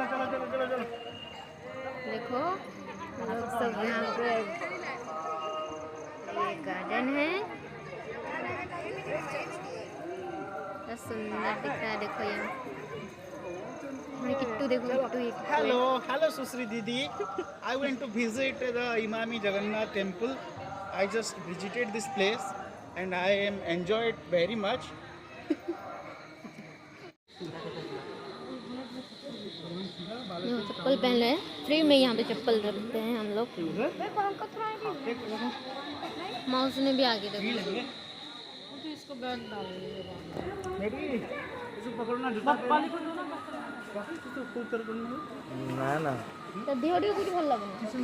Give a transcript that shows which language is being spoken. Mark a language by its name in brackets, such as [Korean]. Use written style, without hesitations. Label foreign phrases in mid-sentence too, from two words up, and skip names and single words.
[Hindi] देखो लोग सब यहाँ पे, ये गार्डन है, क्या सुंदर दिख रहा है। देखो ये किट्टू, देखो किट्टू, ये किट्टू है। [English] Hello, Susri Didi. I went to visit the Imami Jagannath temple. I just visited this place and I am enjoyed very much. [Hindi] चप्पल पहन ले, फ्री में यहाँ पे चप्पल रखते हैं हम लोग। माउस ने भी आगे देखो। इसको बैठ डालेंगे [Odia] ନା ନା ତା ଦେହ ଟିକେ କୋଉଠି ଭଲ ଲାଗୁନି।